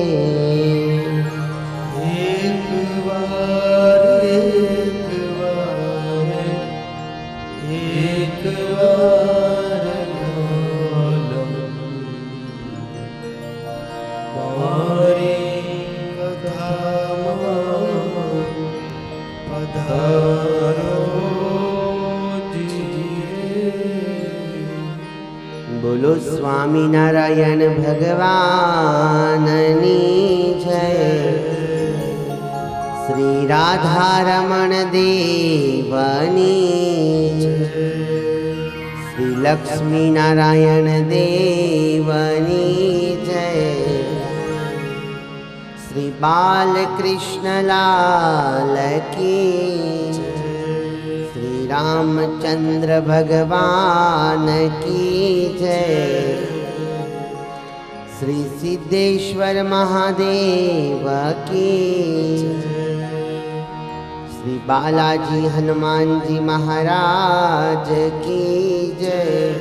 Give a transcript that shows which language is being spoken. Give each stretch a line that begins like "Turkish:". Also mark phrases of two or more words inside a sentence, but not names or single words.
Gujarati: એક વાર મારી કથામાં પધારો બોલો સ્વામિનારાયણ ભગવાનની જય શ્રી રાધારમણ દેવની શ્રી લક્ષ્મી નારાયણ દેવની જય
Hindi: बालकृष्ण लाल की श्री रामचंद्र भगवान की जय। श्री सिद्धेश्वर महादेव की, श्री बालाजी हनुमान जी महाराज की जय।